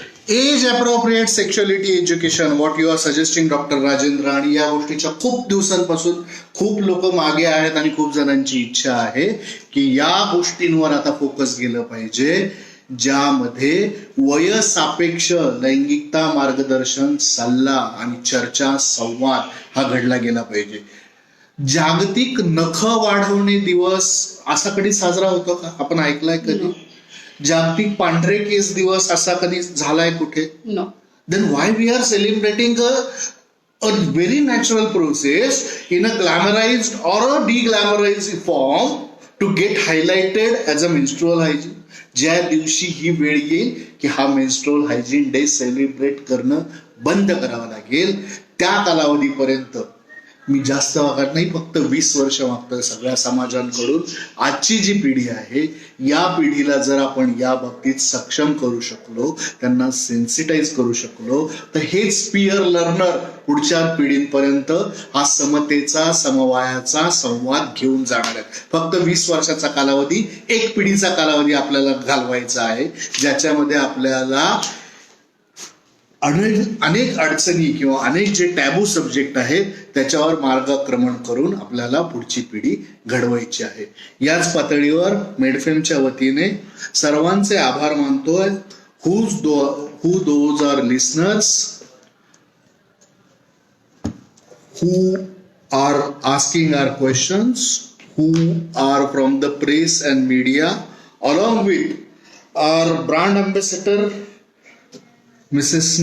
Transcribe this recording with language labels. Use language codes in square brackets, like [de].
[en] age appropriate sexuality education, what you are suggesting [mr] doctor Rajendra, आणि या गोष्टीच्या खूप दिवसांपासून खूप लोक मागे आहेत आणि खूप जणांची इच्छा आहे की या गोष्टींवर आता फोकस गेलं पाहिजे, ज्यामध्ये वयसापेक्ष लैंगिकता मार्गदर्शन, सल्ला आणि चर्चा, संवाद हा घडला गेला पाहिजे. जागतिक नख वाढवणे दिवस असा कधी साजरा होतो का? आपण ऐकलाय कधी? जागतिक पांढरे केस दिवस असा कधी झालाय कुठे? [en] No. Then why we are celebrating a very natural process in a glamorized or a de-glamorized form to get highlighted as a menstrual hygiene. [mr] ज्या दिवशी ही वेळ येईल की हा मेन्स्ट्रुअल हायजीन डे सेलिब्रेट करणं बंद करावं लागेल, त्या कालावधीपर्यंत मी जास्त मागत नाही, फक्त 20 वर्ष मागतोय सगळ्या समाजांकडून. आजची जी पिढी आहे या पिढीला जर आपण या बाबतीत सक्षम करू शकलो, त्यांना सेन्सिटाईज करू शकलो, तर हेच पीअर लर्नर पुढच्या पिढींपर्यंत हा समतेचा, समवायाचा संवाद घेऊन जाणार आहे. फक्त 20 वर्षाचा कालावधी, एक पिढीचा कालावधी आपल्याला घालवायचा आहे, ज्याच्यामध्ये आपल्याला अनेक अडचणी किंवा अनेक जे टॅबू सब्जेक्ट आहेत त्याच्यावर मार्गक्रमण करून आपल्याला पुढची पिढी घडवायची आहे. याच पातळीवर मेडफेमच्या वतीने सर्वांचे आभार मानतोय. [en] who those are listeners who are asking our questions, who are from the press and media, along with our brand ambassador Mrs.